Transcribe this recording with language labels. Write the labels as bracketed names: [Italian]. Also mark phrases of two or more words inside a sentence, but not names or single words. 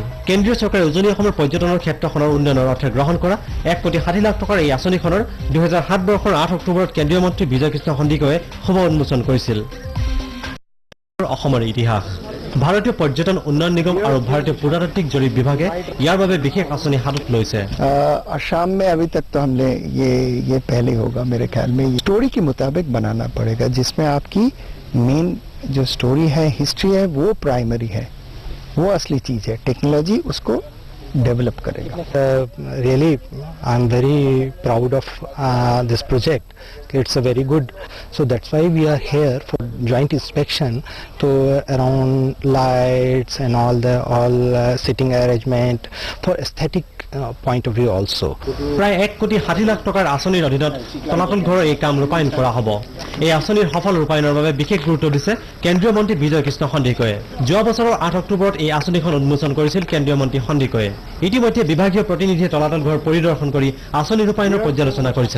[Assamese] কেন্দ্ৰীয় চৰকাৰে উজনি অসমৰ পৰ্যটনৰ ক্ষেত্ৰখনৰ উন্নয়নৰ অৰ্থে গ্ৰহণ কৰা 1,60 লাখ টকাৰ এই আঁচনিখনৰ 2007 বৰ্ষৰ 8 অক্টোবৰত কেন্দ্ৰীয় মন্ত্ৰী বিজয় কৃষ্ণ সন্দিকৈয়ে শুভ উন্মোচন কৰিছিল। অসমৰ ইতিহাস ভাৰতীয় পৰ্যটন উন্নয়ন নিগম আৰু ভাৰতীয় পুৰাতাত্ত্বিক জৰীপ বিভাগে ইয়াৰ বাবে বিশেষ আঁচনি হাতত লৈছে। [Hindi] आसाम में अभी तक तो हमने ये पहले होगा मेरे ख्याल में। स्टोरी के मुताबिक बनाना पड़ेगा जिसमें आपकी मेन जो स्टोरी है, हिस्ट्री है, वो प्राइमरी है, वो असली चीज है। टेक्नोलॉजी उसको डेवलप करेगा। [English] Really, I'm very proud of this project. It's a very good. So that's why we are here for joint inspection to around lights and all sitting arrangement for aesthetic point of view also. [Assamese] প্ৰায় 1,60 লাখ টকাৰ আঁচনিৰ অধীনত তলাতল ঘৰৰ এই কাম ৰূপায়ণ কৰা হ'ব। এই আঁচনিৰ সফল ৰূপায়ণৰ বাবে বিশেষ গুৰুত্ব দিছে কেন্দ্ৰীয় মন্ত্ৰী বিজয় কৃষ্ণ সন্দিকৈয়ে। যোৱা বছৰৰ 8 অক্টোবৰত এই আঁচনিখন উন্মোচন কৰিছিল কেন্দ্ৰীয় মন্ত্ৰী সন্দিকৈয়ে। ইতিমধ্যে বিভাগীয় প্ৰতিনিধিয়ে তলাতল ঘৰ পৰিদৰ্শন কৰি আঁচনি ৰূপায়ণৰ পৰ্যালোচনা কৰিছে।